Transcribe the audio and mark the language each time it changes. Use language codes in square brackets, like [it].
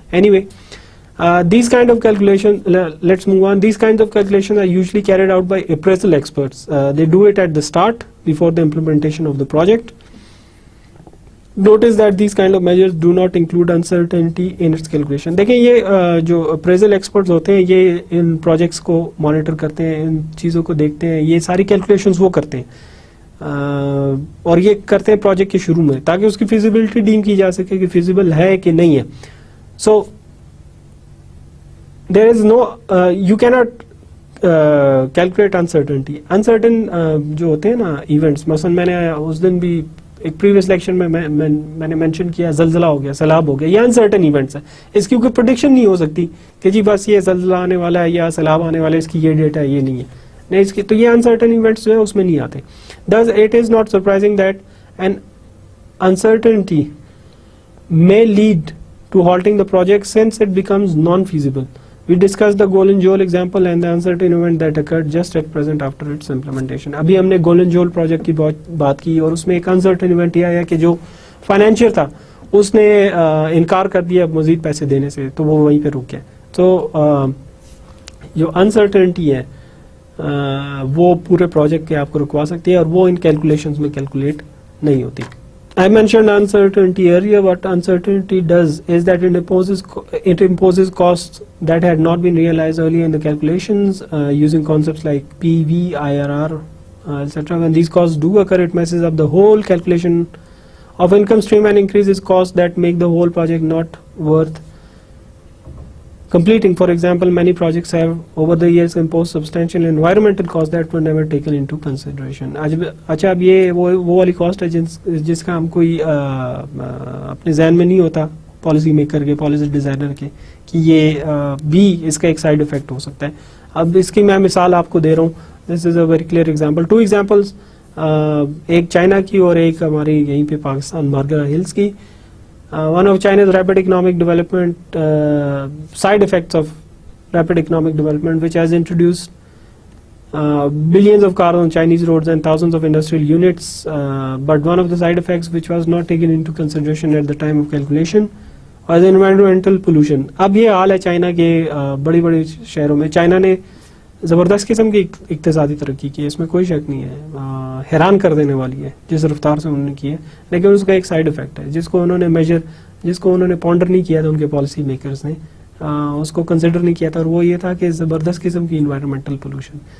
[en] Anyway, these kind of calculations, let's move on. These kinds of calculations are usually carried out by appraisal experts. They do it at the start, before the implementation of the project. Notice that these kind of measures do not include uncertainty in its calculation. [ur] دیکھیں یہ جو appraisal experts ہوتے ہیں یہ ان projects کو monitor کرتے ہیں, ان چیزوں کو دیکھتے ہیں, یہ ساری calculations وہ کرتے ہیں. اور یہ کرتے ہیں پروجیکٹ کے شروع میں تاکہ اس کی فیزیبلٹی ڈیم کی جا سکے کہ فیزیبل ہے کہ نہیں ہے. [en] So there is no you کی not calculate uncertainty. [ur] انسرٹن جو ہوتے ہیں نا ایونٹس, مثلا میں نے اس دن بھی ایک پریویس لیکچر میں میں نے مینشن کیا زلزلہ ہو گیا, سیلاب ہو گیا, یہ انسرٹن ایونٹس ہیں. اس کی کوئی پروڈکشن نہیں ہو سکتی کہ جی بس یہ زلزلہ آنے والا ہے یا سیلاب آنے والا ہے, اس کی یہ ڈیٹ ہے, یہ نہیں ہے. نہیں, اس کی تو یہ انسرٹن ایونٹس جو ہے اس میں نہیں آتے. [en] Thus it is not surprising that an uncertainty may lead to halting the project since it becomes non-feasible. We discussed the Golden Joel example and the uncertain event that occurred just at present after its implementation. [ur] ابھی ہم نے golden جول project کی بات کی اور اس میں ایک انسرٹن ایونٹ یہ آیا کہ جو فائنینشیئر تھا اس نے انکار کر دیا مزید پیسے دینے سے, تو وہ وہیں پہ رک گیا. تو جو انسرٹنٹی ہے وہ پورے پروجیکٹ کے آپ کو رکوا سکتی ہے اور وہ ان کیلکولیشنز میں کیلکولیٹ نہیں ہوتی. [en] I mentioned uncertainty earlier. What uncertainty does is that it imposes costs that had not been realized earlier in the calculations using concepts like PV, IRR, etc. When these costs do occur, it messes up the whole calculation of income stream and increases costs that make the whole project not worth completing. For example, many projects have over the years imposed substantial environmental costs that were never taken into consideration. [ur] اچھا اب یہ وہ والی cost ہے جس کا ہم کوئی اپنے ذہن میں نہیں ہوتا پالیسی میکر کے, پالیسی ڈیزائنر کے, کہ یہ بھی اس کا ایک سائڈ افیکٹ ہو سکتا ہے. اب اس کی میں مثال آپ کو دے رہا ہوں. [en] This is a very clear example. [ur] 2 examples, ایک چائنا کی اور ایک ہماری یہیں پہ پاکستان مارگرا ہلس کی. [en] One of China's rapid economic development, side effects of rapid economic development, which has introduced billions of cars on Chinese roads and thousands of industrial units, but one of the side effects which was not taken into consideration at the time of calculation was environmental pollution. [ur] اب یہ حال ہے China کے بڑی بڑی شہروں میں. China نے زبردست قسم کی اقتصادی ترقی کی ہے, اس میں کوئی شک نہیں ہے, حیران کر دینے والی ہے جس رفتار سے انہوں نے کی ہے, لیکن اس کا ایک سائڈ افیکٹ ہے جس کو انہوں نے میجر, جس کو انہوں نے پونڈر نہیں کیا تھا ان کے پالیسی میکرز نے, اس کو کنسیڈر نہیں کیا تھا, اور وہ یہ تھا کہ زبردست قسم کی انوائرمنٹل پولوشن.